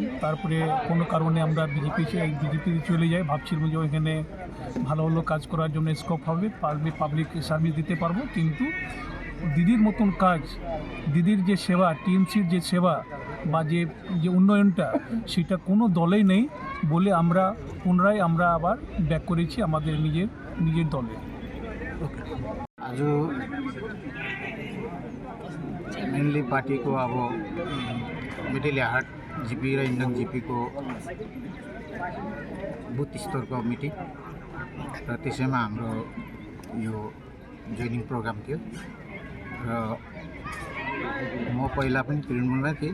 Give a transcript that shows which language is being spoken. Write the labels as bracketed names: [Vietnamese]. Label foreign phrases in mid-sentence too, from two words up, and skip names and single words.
[Bangla] তারপরে কোনো কারণে আমরা বিজেপিতে চলে যাই, ভাবছিলাম যে ওইখানে ভালো ভালো কাজ করার জন্য স্কোপ হবে, [English] public service [Bangla] দিতে পারবো। কিন্তু দিদির মতন কাজ, দিদির যে সেবা, টিএমসির যে সেবা বা যে উন্নয়নটা, সেটা কোনো দলেই নেই বলে আমরা পুনরায় আবার ব্যাক করেছি আমাদের নিজের দলে। [Nepali] आज मेनली पार्टी को अब मेटेली हाट जीपी र इन्डङ जीपी को बुथ स्तर को मिटिङ र त्यसैमा हाम्रो यो [English] joining program [Nepali] थियो र म पहिला पनि तृणमूलमा थिएँ।